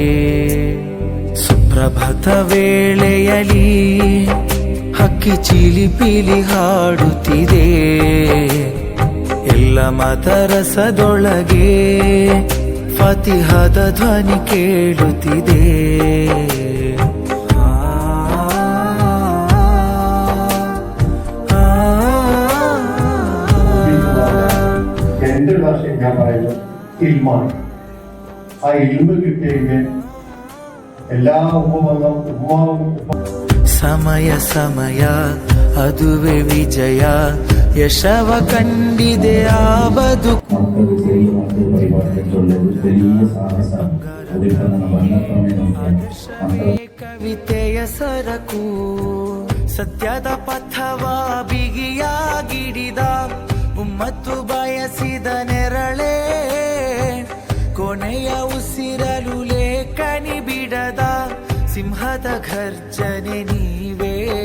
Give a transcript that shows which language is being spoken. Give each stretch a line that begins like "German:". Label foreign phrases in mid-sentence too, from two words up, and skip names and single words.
Kannada: ಸುಪ್ರಭಾತ ವೇಳೆಯಲಿ ಹಕ್ಕಿ ಚಿಲಿಪಿಲಿ ಹಾಡುತ್ತಿದೆ, ಎಲ್ಲ ಮದರಸದೊಳಗೆ ಫತಿಹದ ಧ್ವನಿ ಕೇಳುತ್ತಿದೆ.
Malayalam: എൻ്റെ ഭാഷ ഞാൻ പറയുന്നത് ഇൽമാണ്. ആ ഇൽമ് കിട്ടിയെങ്കിൽ എല്ലാ ഉമ്മാവും
Kannada: ಸಮಯ ಸಮಯ ಅದುವೆ ವಿಜಯ, ಯಶವ ಕಂಡಿದೆ ಆ ಬದುಕು. ಕವಿತೆಯ ಸರಕು ಸತ್ಯದ ಪಥವ ಬಿಗಿಯಾಗಿಡಿದ ಉಮ್ಮತ್ತು ಬಯಸಿದ ನೆರಳೇ, ಕೊನೆಯ ಉಸಿರಲು ಲೇಖನಿ ಬಿಡದ ಸಿಂಹದ ಘರ್ಜನೆ ನೀವೇ.